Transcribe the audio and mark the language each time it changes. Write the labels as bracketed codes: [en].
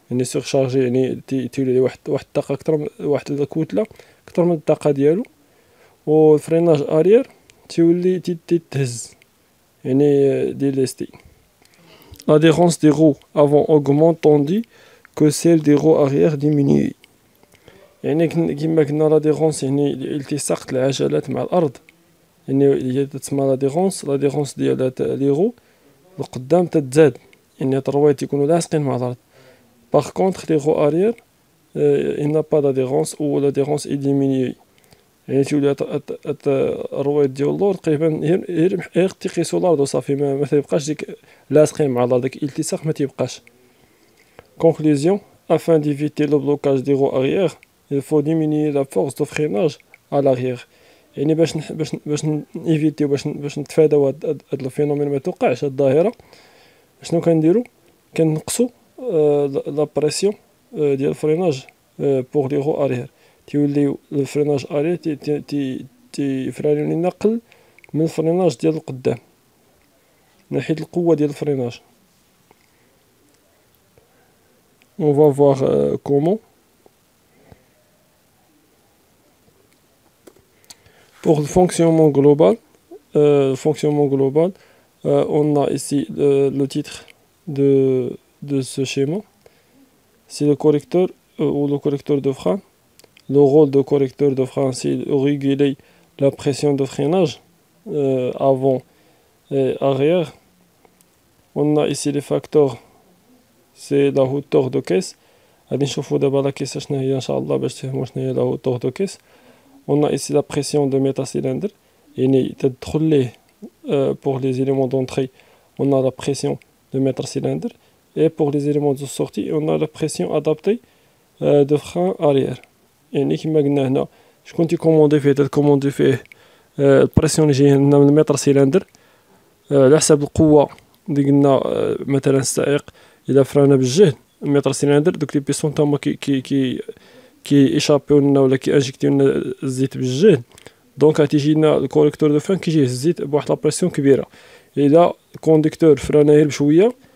[ar] يعني سيرشارجي يعني تولي عليه واحد الطاقه اكثر، واحد الكتله اكثر من الطاقه ديالو. والفريناج اريير تولي تتهز، يعني ديليستي. [fr] L'adhérence des roues avant augmente tandis que celle des roues arrière diminue. [ar] يعني كما قلنا لاديرونس يعني التصاق العجلات مع الارض، يعني هي تسمى لاديرونس ديال لي غو القدام تتزاد، يعني هاد الرواد تيكونوا لاصقين مع الارض. [fr] باغ كونطخ لي غو اريير il n'a pas d'adhérence ou l'adhérence est diminuée. [ar] يعني تولي الرويد ديال اللور تقريبا غير تيقيسو الارض وصافي، ما تيبقاش ديك لاصقين مع الارض، داك الالتصاق ما تيبقاش. [fr] Conclusion, afin d'éviter le blocage des roues arrière, il faut diminuer la force de freinage à l'arrière. [ar] يعني باش نيفيتيو باش نتفاداو هاد الفينومين ما توقعش، هاد الظاهره. شنو كنديرو؟ كنقصو لا بريسيون ديال الفريناج بوغ لي غو اريير. تيوليو الفريناج اريير تيفرانيو لينا قل من الفريناج ديال القدام من حيث القوه ديال الفريناج. [fr] On va voir comment. Pour le fonctionnement global, on a ici le titre de ce schéma. C'est le correcteur ou le correcteur de frein. Le rôle de correcteur de frein, c'est de réguler la pression de freinage avant et arrière. On a ici les facteurs, c'est la hauteur de caisse. [ar] غادي نشوفوا دابا لا كيس شنو هي ان شاء الله باش تفهموا شنو هي لا hauteur de caisse. [fr] On a ici la pression de métacylindre، [ar] يعني تدخل ليه [fr] pour les éléments d'entrée on a la pression de métacylindre, et pour les éléments de sortie on a la pression adaptée de frein arrière. [ar] يعني كما قلنا هنا شكون تيكوموندي فيه، تكوموندي فيه البريسيون اللي جايه لنا من المتر سيلندر على حسب القوه اللي قلنا. مثلا السائق اذا فرانا بالجهد المتر سيلندر، دوك لي بيستون تما كي ايشابيو لنا ولا كي انجيكتيو لنا الزيت بالجهد، دونك غتيجي لنا الكوريكتور دو فان كيجيه الزيت بواحد لابريسيون كبيره. اذا الكونديكتور فرانا غير بشويه